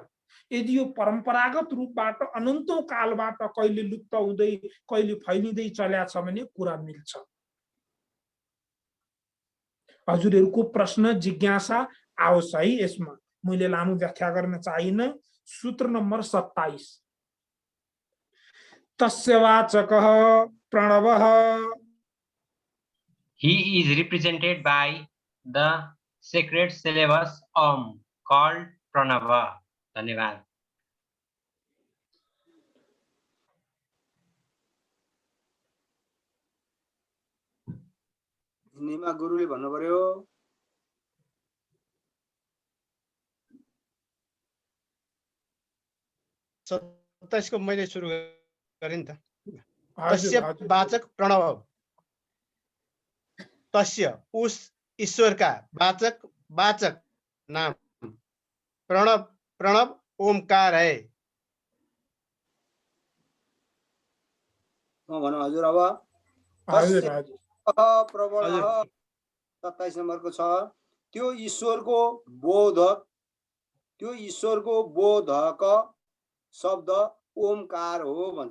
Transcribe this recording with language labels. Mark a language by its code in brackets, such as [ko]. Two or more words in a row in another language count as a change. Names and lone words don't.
[ne] यदि यो परम्परागत रूपबाट अनन्तौं कालबाट कहिले लुप्त हुँदै कहिले फैलिँदै चल्या छ भने कुरा मिल्छ। हजुरहरूको प्रश्न जिज्ञासा आओस् है, यसमा मैले लामो व्याख्या गर्न चाहिन। [sa] सूत्र नम्बर 27 तस्य वाचकः प्रणवः। [en] He is represented by the sacred syllabus Om called Pranava. [ne] धन्यवाद। हिन्दीमा गुरुले भन्नु पर्यो। को मैले सुरु गरेँ नि त। [sa] तस्य वाचक प्रणव, [hi] तस्य उस ईश्वर का वाचक नाम प्रणव ओमकार है। [ne] भनौँ हजुर। अब प्रबल 27 नम्बरको छ, त्यो ईश्वरको बोधक शब्द ओमकार हो भन्छ।